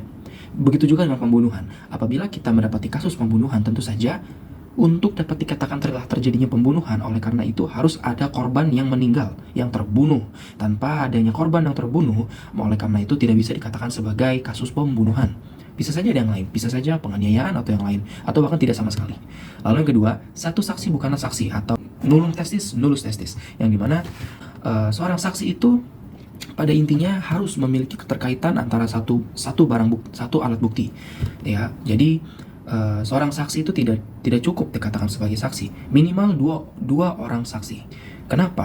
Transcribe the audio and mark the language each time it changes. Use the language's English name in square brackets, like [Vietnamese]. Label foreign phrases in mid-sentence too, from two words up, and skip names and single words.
[Indonesian] Begitu juga dengan pembunuhan. Apabila kita mendapati kasus pembunuhan, tentu saja untuk dapat dikatakan telah terjadinya pembunuhan, oleh karena itu harus ada korban yang meninggal, yang terbunuh. Tanpa adanya korban yang terbunuh, oleh karena itu tidak bisa dikatakan sebagai kasus pembunuhan. Bisa saja ada yang lain, bisa saja penganiayaan atau yang lain, atau bahkan tidak sama sekali. Lalu yang kedua, satu saksi bukanlah saksi, atau [Latin] nullum testis, nullus testis, [Indonesian] yang dimana seorang saksi itu pada intinya harus memiliki keterkaitan antara satu alat bukti, ya. Jadi seorang saksi itu tidak cukup dikatakan sebagai saksi, minimal dua orang saksi. Kenapa?